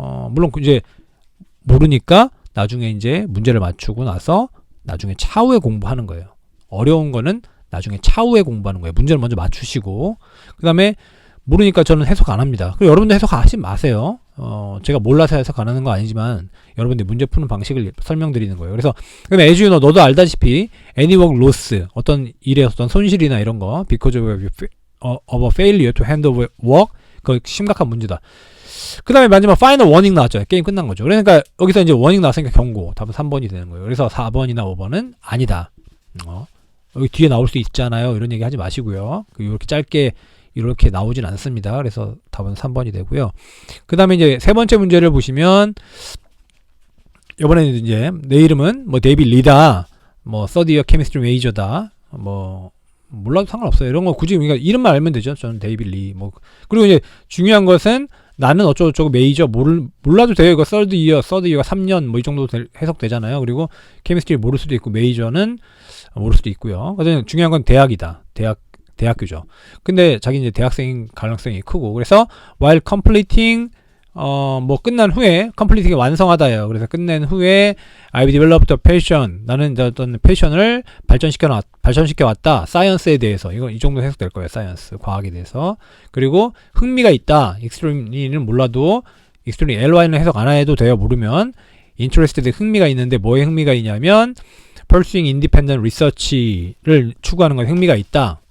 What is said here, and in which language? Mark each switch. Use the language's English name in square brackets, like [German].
[Korean] 물론 이제 모르니까 나중에 이제 문제를 맞추고 나서 나중에 차후에 공부하는 거예요. 어려운 거는 나중에 차후에 공부하는 거예요. 문제를 먼저 맞추시고 그다음에 모르니까 저는 해석 안 합니다. 그리고 여러분들 해석하지 마세요. 제가 몰라서 해석 안 하는 거 아니지만 여러분들 문제 푸는 방식을 설명드리는 거예요. [English] 그래서 as you know, [Korean] 너도 알다시피 [English] any work loss [Korean] 어떤 일에 어떤 손실이나 이런 거 [English] because of a failure to hand over work [Korean] 그 심각한 문제다. 그 다음에 마지막 파이널 워닝 나왔죠. 게임 끝난 거죠. 그러니까 여기서 이제 워닝 나왔으니까 경고. 답은 3번이 되는 거예요. 그래서 4번이나 5번은 아니다. 여기 뒤에 나올 수 있잖아요. 이런 얘기 하지 마시고요. 이렇게 짧게 이렇게 나오진 않습니다. 그래서 답은 3번이 되고요. 그 다음에 이제 세 번째 문제를 보시면 이번에는 이제 내 이름은 뭐 데이빗 리다, 뭐 서드 이어 케미스트리 메이저다, 뭐 몰라도 상관없어요. 이런 거 굳이 그러니까 이름만 알면 되죠. 저는 데이빗 리. 뭐 그리고 이제 중요한 것은 나는 어쩌고저쩌고 메이저 몰라도 돼요. 이거 서드 이어가 3년 뭐 이 정도 해석되잖아요. 그리고 케미스트리 모를 수도 있고 메이저는 모를 수도 있고요. 그래서 중요한 건 대학이다. 대학교죠. 근데 자기 이제 대학생인 가능성이 크고 그래서 [English] while completing [Korean] 뭐 끝난 후에 completing이 완성하다예요. 그래서 끝낸 후에 [English] I've developed a passion. [Korean] 나는 이제 어떤 패션을 발전시켜 왔다. 사이언스에 대해서 이 정도 해석될 거예요. 사이언스 과학에 대해서. 그리고 흥미가 있다. extreme는 몰라도 extreme ly는 해석 안 해도 돼요. 모르면 interested 흥미가 있는데 뭐에 흥미가 있냐면 [English] pursuing independent research [Korean] 를 추구하는 것에 흥미가 있다.